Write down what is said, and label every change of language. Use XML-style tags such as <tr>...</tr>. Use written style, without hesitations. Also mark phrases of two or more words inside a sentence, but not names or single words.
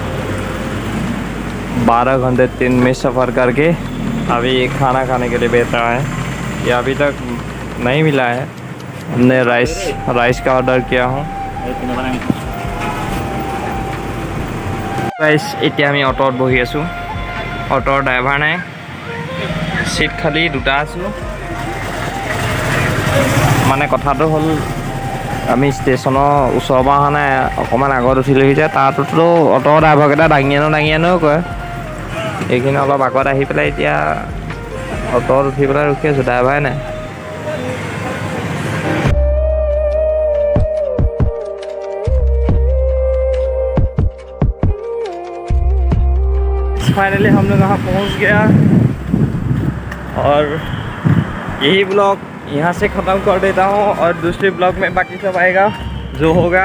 <hi>12 घंटे ट्रेन में सफ़र करके अभी खाना खाने के लिए बैठ रहा है। ये अभी तक नहीं मिला है। हमने राइस का ऑर्डर किया हूँ।</hi> <as>गाइस এতিয়া আমি অটোত বহি আছোঁ। অটোৰ ড্ৰাইভাৰ নাই, সিট খালি দুটা আছোঁ। মানে কথাটো হ'ল আমি ষ্টেচনৰ ওচৰৰ পৰা অহা নাই, অকণমান আগত উঠিলোহি যে। তাততো অটো ড্ৰাইভাৰকেইটা দাঙি আনো কয়। এইখিনি অলপ আগত আহি পেলাই এতিয়া অটোত উঠি পেলাই ৰখি আছোঁ, ড্ৰাইভাৰে নাই।</as> <hi>फाइनली हम लोग यहाँ पहुँच गया और यही ब्लॉग यहाँ से ख़त्म कर देता हूँ और दूसरे ब्लॉग में बाकी सब आएगा जो होगा।</hi>